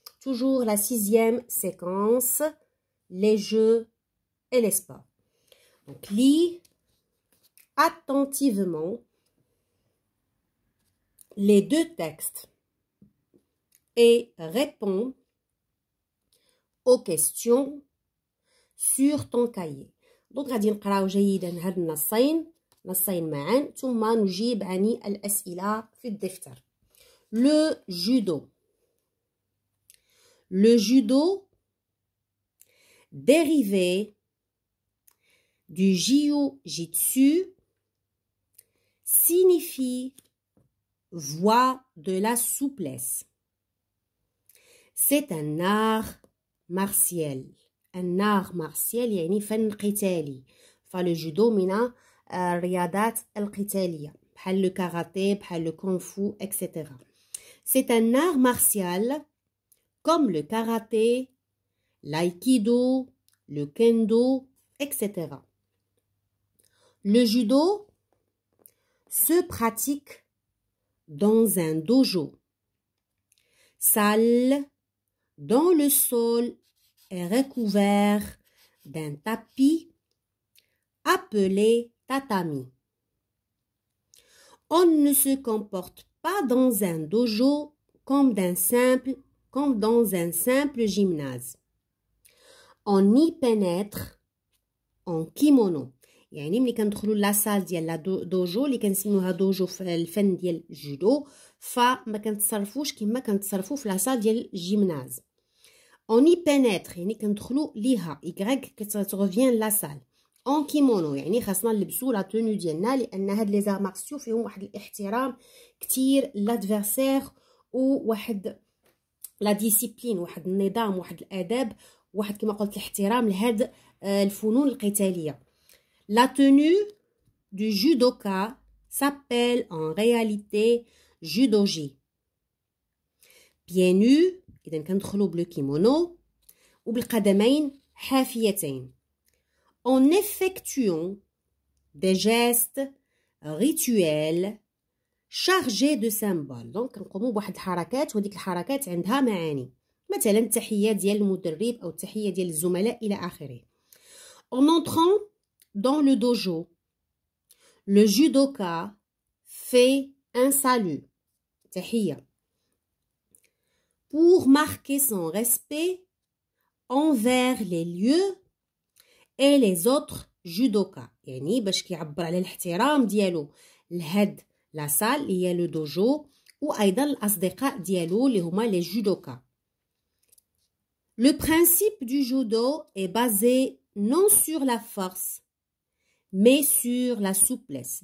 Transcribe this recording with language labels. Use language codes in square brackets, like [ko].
[fr] Toujours la 6e séquence, les jeux et les sports. Donc, lis attentivement les deux textes et réponds aux questions sur ton cahier. [ar] Donc غادي نقراو جيدا هاد النصين معا ثم نجيب عن الأسئلة في الدفتر. [fr] Le judo. Le judo, dérivé du jiu-jitsu, signifie voie de la souplesse. C'est un art martial. Un art martial [ar] يعني فن قتالي. فالو جودو من الرياضات القتالية بحال لو كاراتيه بحال لو كونغ فو etc. [fr] C'est un art martial comme le karaté, l'aïkido, le kendo, etc. Le judo se pratique dans un dojo, salle dont le sol est recouvert d'un tapis appelé tatami. On ne se comporte pas dans un dojo comme dans un simple gymnase. On y pénètre en kimono. [ar] يعني ملي كندخلوا لاصال ديال لا دوجو اللي كنسميوها دوجو في الفن ديال الجودو فما كنتصرفوش كما كنتصرفوا في لاصال ديال الجيمناز. [fr] On y pénètre [ar] يعني كندخلوا ليها y كترفيان لاصال. [fr] En kimono [ar] يعني خاصنا نلبسوا لا تونو ديالنا لان هاد لي زار مارسيو فيهم واحد الاحترام كثير لادفيرسير وواحد لا ديسيبلين واحد النظام واحد الاداب واحد كما قلت الاحترام لهاد الفنون القتاليه. [fr] La tenue du judoka s'appelle en réalité judogi. Pieds nus [ar] إذا كندخلوا بالكيمونو وبالقدمين حافيتين. [fr] En effectuant des gestes rituels chargés de symboles. [ar] donc كنقوموا بواحد الحركات وهذيك الحركات عندها معاني مثلا التحية ديال المدرب أو التحية ديال الزملاء إلى آخره. [fr] En entrant dans le dojo, le judoka fait un salut, tahiyya, pour marquer son respect envers les lieux et les autres judokas. [ar] يعني باش كيعبر على الاحترام ديالو لهاد لا سال اللي هي لو دوجو وايضا الاصدقاء ديالو اللي هما لي جودوكا. [fr] Le principe du judo est basé non sur la force mais sur la souplesse.